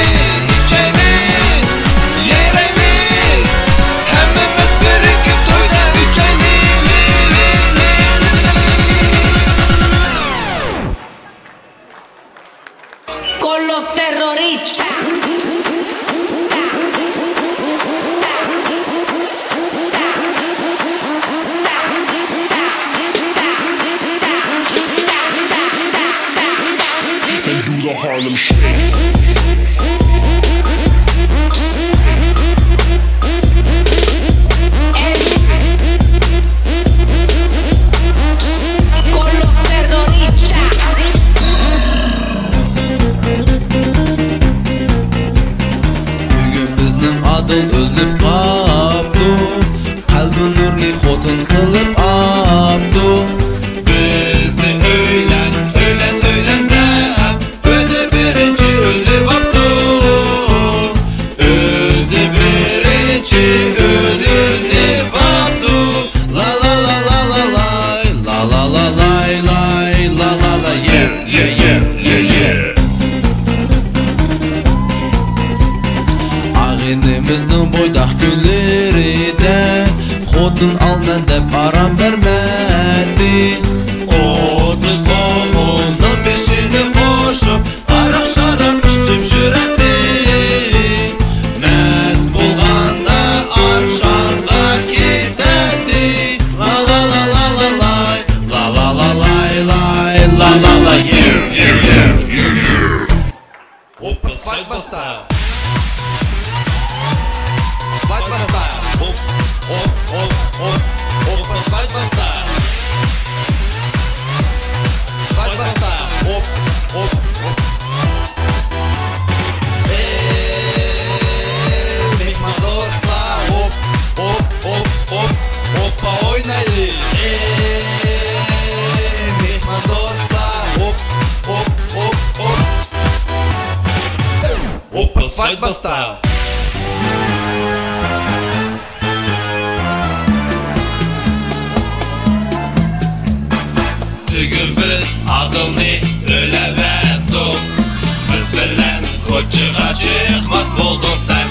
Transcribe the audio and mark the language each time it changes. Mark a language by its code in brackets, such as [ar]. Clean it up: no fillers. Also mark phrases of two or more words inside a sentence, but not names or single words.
[ug] İçeli, yereli. Hemmimiz birikip toyda üçeli. [es] Con los terroristas. [en] And do the Harlem Shake. [es] Con los terroristas. [ug] Bugün bizning adil o'lib qaptu. Qalbi nurli xotin qilib aptu. Bizni o'ylan deb o'zi birinchi o'lib aptu. O'zi birinchi o'lib aptu. La la la la la lay, la la la lay lay, la la la yeah yeah yeah yeah yeah. Ağinimizning boydaq kunlarida xotin alman deb aram bermadi. 30 o'g'ilning beshini qo'shib aroq sharab ichib yuradi. Mas bo'lganda arshonga ketadi. La la la la la lay, la la la lay lay, la la la yeah yeah yeah yeah. [ru] Опа, свадьба стайл. Свадьба стайл. Оп, оп, оп, оп. Опа, свадьба стайл. Свадьба стайл. Оп, оп, оп. [ug] Mehman dostlar. Оп, оп, оп, оп. Опа, oynayli. Mehman dostlar. [ru] Оп, оп, оп, оп. Опа, свадьба стайл. [ug] Bugün biz adılni o'laverdik. Biz bilan ko'chaga chiqmas bo'lding sen.